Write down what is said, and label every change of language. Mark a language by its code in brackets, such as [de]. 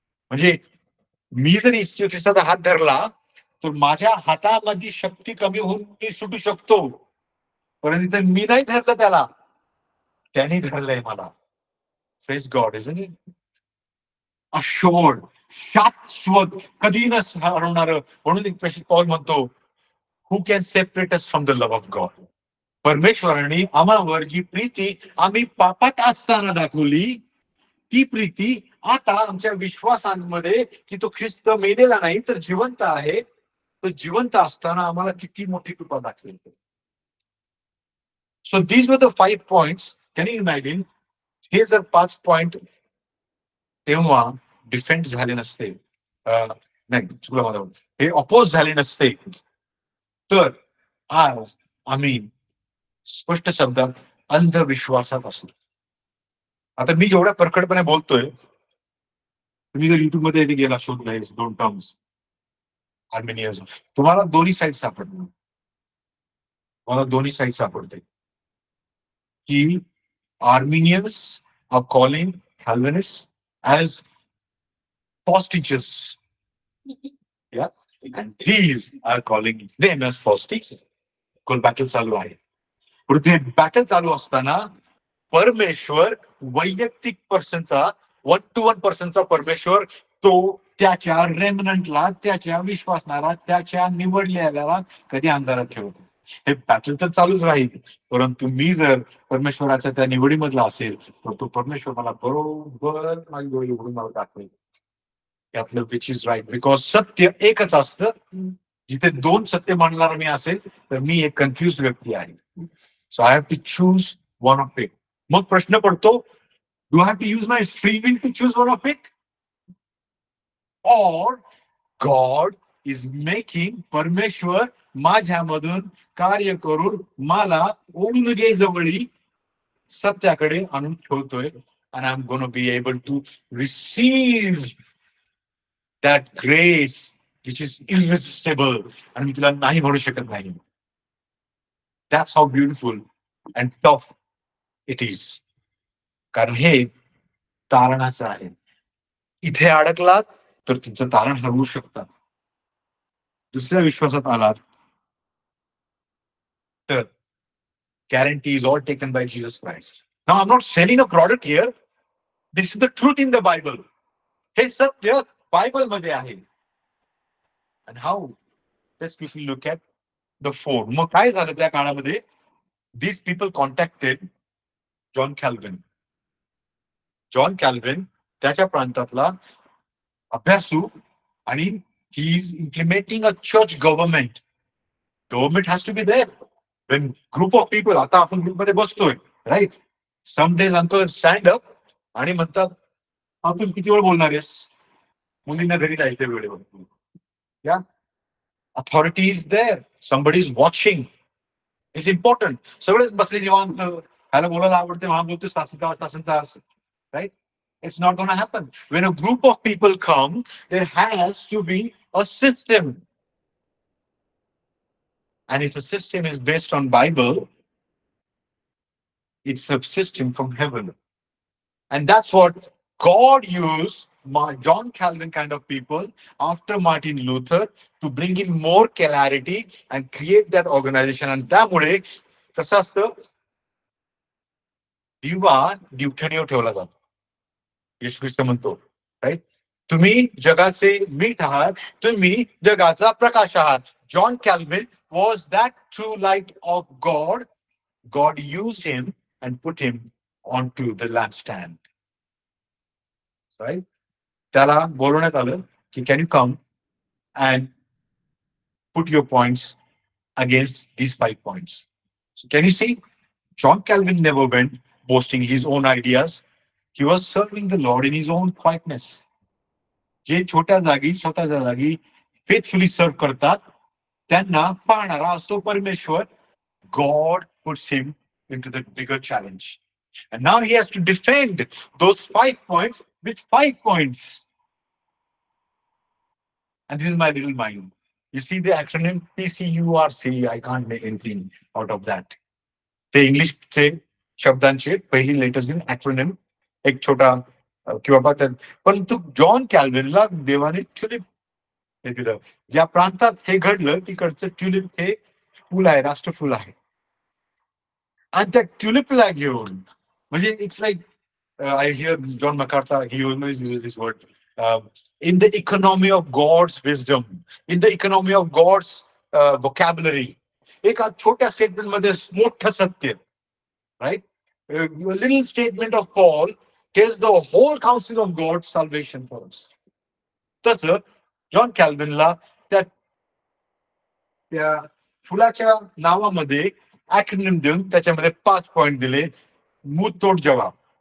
[mr] म्हणजे मी जर येशू ख्रिस्ताचा हात धरला तर माझ्या हातामध्ये शक्ती कमी होऊन मी सुटू शकतो, परंतु इथे मी नाही धरलं त्याला, त्यांनी धरलंय मला. [en] Praise God, isn't it? [mr] Assured, शाश्वत, कधी न हरवणार. म्हणून एक प्रेषित पौल म्हणतो, [en] who can separate us from the love of God? [mr] परमेश्वराने आम्हावर जी प्रीती आम्ही पापात असताना दाखवली, ती प्रीती आता आमच्या विश्वासांमध्ये की तो ख्रिस्त मेलेला नाही तर जिवंत आहे, तो जिवंत असताना आम्हाला किती मोठी कृपा दाखवेल. [en] So these were the 5 points. Can you imagine, [mr] हे जर 5 पॉइंट तेव्हा डिफेंड झाले नसते, नाही चुकलं माझं, हे अपोज झाले नसते, तर आज आम्ही स्पष्ट शब्दात अंधविश्वासात असतो. आता मी जेवढ्या परखडपणे बोलतोय, तुम्ही जर युट्यूब मध्ये इथे गेला शोधला 2 टर्म्स आर्मेनियन, तुम्हाला दोन्ही साईड सापडतील. तुम्हाला दोन्ही साईड सापडते की [en] Armenians are calling Calvinist as false teachers. Yeah. And these are calling them as false teachers. [mr] कोण बॅटल चालू आहे. पृथ्वी बॅटल चालू असताना परमेश्वर वैयक्तिक पर्सनचा 1-to-1 परमेश्वर तो त्याच्या रेमनंटला, त्याच्या विश्वासणारा, त्याच्या निवडलेल्याला कधी अंधारात ठेवतो. हे बॅटल तर चालूच राहील, परंतु मी जर परमेश्वराच्या त्या निवडीमधला असेल तर तो परमेश्वर मला बरोबर माझी डोळे उघडून मला दाखवेल यातलं [en] Which is right. [mr] बिकॉज सत्य एकच असतं. जिथे 2 सत्य मानणारा मी असेल तर मी एक कन्फ्युज व्यक्ती आहे. [en] So I have to choose one of it. [mr] मग प्रश्न पडतो, [en] do I have to use my free will to choose one of it, और God is making, [mr] परमेश्वर माझ्यामधून कार्य करून मला ओढून घे जवळी सत्याकडे आणून ठेवतोय. [en] and I'm going to be able to receive that grace which is irresistible, [mr] आणि मी तुला नाही म्हणू शकत नाही. [en] That's how beautiful and tough it is. [mr] कारण हे तारणाचं आहे. इथे अडकलात तर तुमचं तारण हरवू शकता. दुसऱ्या विश्वासात आलात तर [en] guarantee is all taken by Jesus Christ. Now I'm not selling a product here. This is the truth in the Bible. [mr] हे सत्य बायबल मध्ये आहे. [en] And how? Let's quickly look at the 4. [mr] मग काय झालं त्या काळामध्ये? [en] These people contacted John Calvin. John Calvin [mr] त्याच्या प्रांतातला अभ्यासू, आणि [en] he is implementing a church government. Government has to be there. When group of people, [mr] आता आपण ग्रुप मध्ये बसतोय, right, [en] some days uncle stand up [mr] आणि म्हणतात, हा तू किती वेळ बोलणार आहेस, मुलींना घरी जायचं वेळेवर. [en] या authority is there, somebody is watching. It's important. [mr] सगळेच बसले निवांत, ह्याला बोलायला आवडते, मला बोलतोय तासन तास, right. [en] It's not going to happen. When a group of people come, there has to be a system. And if a system is based on Bible, it's a system from heaven. And that's what God used John Calvin kind of people after Martin Luther to bring in more clarity and create that organization. [mr] And त्यामुळे कसं असतं, दिवा दिवठणीवर ठेवला जातो. येशू ख्रिस्त म्हणतो, right, तुम्ही जगाचे मीठ आहात, तुम्ही जगाचा प्रकाश आहात. [en] John Calvin was that true light of God. God used him and put him onto the lampstand. Right? [mr] त्याला बोलवण्यात आलं की [en] can you come and put your points against these 5 points. So can you see? John Calvin never went boasting his own ideas. He was serving the Lord in his own quietness. [mr] जे छोट्या जागी, स्वतःच्या जागी [en] faithfully serve [mr] करतात, त्यांना पाहणारा असतो परमेश्वर. [en] God puts him into the bigger challenge. And now he has to defend those 5 points with 5 points. And this is my little mind. You see the acronym PCURC, I can't make anything out of that. [mr] ते इंग्लिशचे शब्दांचे पहिली letters घेऊन acronym एक छोटा किंवा त्यात, परंतु जॉन कॅल्विनला देवाने ट्युलिप हे दिलं. ज्या प्रांतात हे घडलं तिकडचं ट्युलिप हे फुल आहे, राष्ट्रफुल आहे. आणि त्या ट्युलिपला घेऊन, म्हणजे [en] It's like I hear John MacArthur, he always uses this word, in the economy of God's wisdom, in the economy of God's vocabulary. [mr] एका छोट्या स्टेटमेंट मध्ये मोठं सत्य, right? [en] A little statement of Paul tells the whole counsel of God's salvation for us. [mr] तसं John कॅल्विनला त्या त्या फुलाच्या नावामध्ये ऍक्रोनिम देऊन त्याच्यामध्ये 5 पॉइंट दिले, मुतोड जवाब.